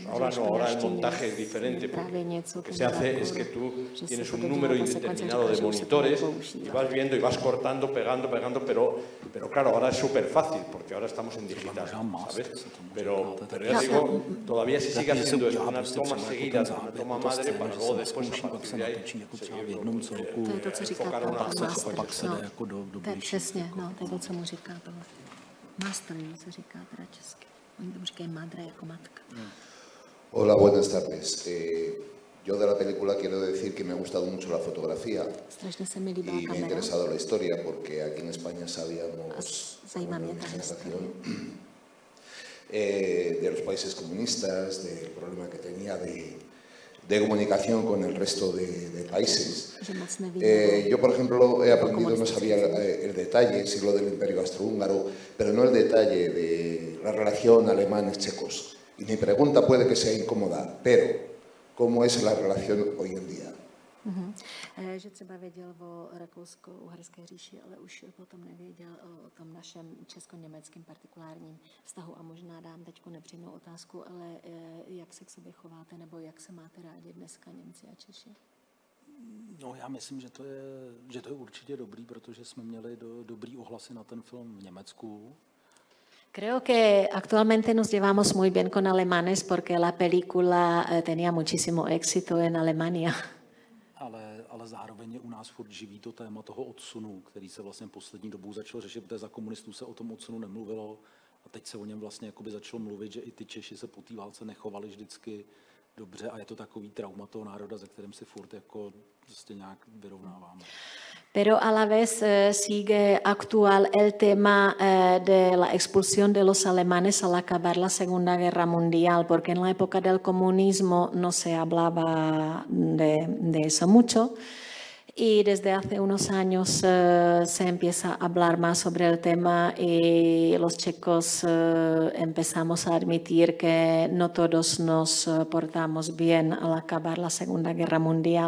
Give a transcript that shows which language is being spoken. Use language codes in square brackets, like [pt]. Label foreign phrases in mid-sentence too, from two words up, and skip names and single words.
[es] Ahora no, ahora el montaje es diferente, porque lo que se hace es que tú tienes un número indeterminado de monitores y vas viendo y vas cortando, pegando, pero claro, ahora es súper fácil, porque ahora estamos en digital, ¿sabes? Pero ya digo, todavía se sigue haciendo eso, unas tomas seguidas, una toma madre, para luego después a partir de ahí seguir enfocar una [cs] Přesně, no, to je to, co mu říká to. Master se říká teda česky. Oni tomu říkají madre jako matka. [es] Hola, buenas tardes. Yo de la película quiero decir que me ha gustado mucho la fotografía y me ha interesado la historia, porque aquí en España sabíamos de los países comunistas, del problema que tenía de comunicación con el resto de países. Yo, por ejemplo, he aprendido, no sabía el detalle, el siglo del Imperio Austrohúngaro, pero no el detalle de la relación alemanes-checos. Y mi pregunta puede que sea incómoda, pero ¿cómo es la relación hoy en día? [cs] Že třeba věděl o Rakousko-Uherské říši, ale už potom nevěděl o tom našem česko-německém partikulárním vztahu. A možná dám teď nepřímou otázku, ale jak se k sobě chováte, nebo jak se máte rádi dneska Němci a Češi? No, já myslím, že to je určitě dobrý, protože jsme měli dobrý ohlasy na ten film v Německu. [es] Creo que actualmente nos llevamos muy bien con alemanes porque la película tenía muchísimo éxito en Alemania. [cs] Ale zároveň je u nás furt živý to téma toho odsunu, který se vlastně poslední dobou začal řešit, protože za komunistů se o tom odsunu nemluvilo a teď se o něm vlastně jakoby začalo mluvit, že i ty Češi se po té válce nechovali vždycky dobře a je to takový trauma toho národa, ze kterým si furt jako prostě nějak vyrovnáváme. [es] Pero a la vez sigue actual el tema de la expulsión de los alemanes al acabar la Segunda Guerra Mundial, porque en la época del comunismo no se hablaba de eso mucho y desde hace unos años se empieza a hablar más sobre el tema y los checos empezamos a admitir que no todos nos portamos bien al acabar la Segunda Guerra Mundial.